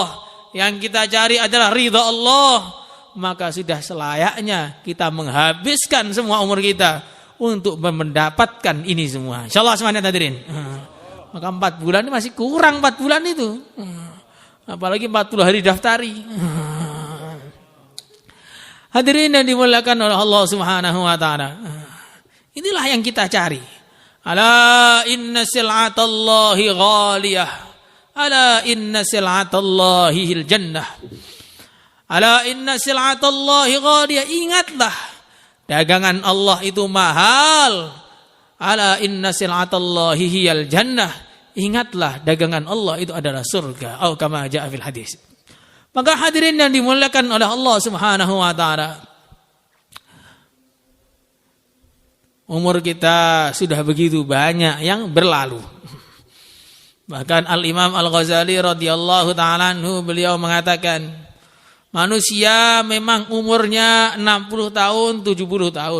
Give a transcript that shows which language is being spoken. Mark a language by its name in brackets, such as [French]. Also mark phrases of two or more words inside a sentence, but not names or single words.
[Indonesian] Yang kita cari adalah ridha Allah. Maka sudah selayaknya kita menghabiskan semua umur kita untuk mendapatkan ini semua. InsyaAllah semuanya hadirin. Maka 4 bulan ini masih kurang 4 bulan itu. Apalagi 40 hari daftari. Hadirin yang dimuliakan oleh Allah [Arabic] سبحانه وتعالى. [Indonesian] Inilah yang kita cari. [Arabic] ألا إن سلعة الله غالية. ألا إن سلعة الله جنة. ألا إن سلعة الله غالية. [Indonesian] Ingatlah, dagangan Allah itu mahal. [Arabic] ألا إن سلعة الله هي الجنة. [Indonesian] Ingatlah, dagangan Allah itu adalah surga. [Arabic] Atau كما جاء في الحديث. [Indonesian] Maka hadirin yang dimuliakan oleh Allah [Arabic] سبحانه وتعالى, [Indonesian] umur kita sudah begitu banyak yang berlalu. Bahkan Al-Imam Al-Ghazali [Arabic] رضي الله تعالى عنه, [Indonesian] beliau mengatakan, manusia memang umurnya 60 tahun, 70 tahun.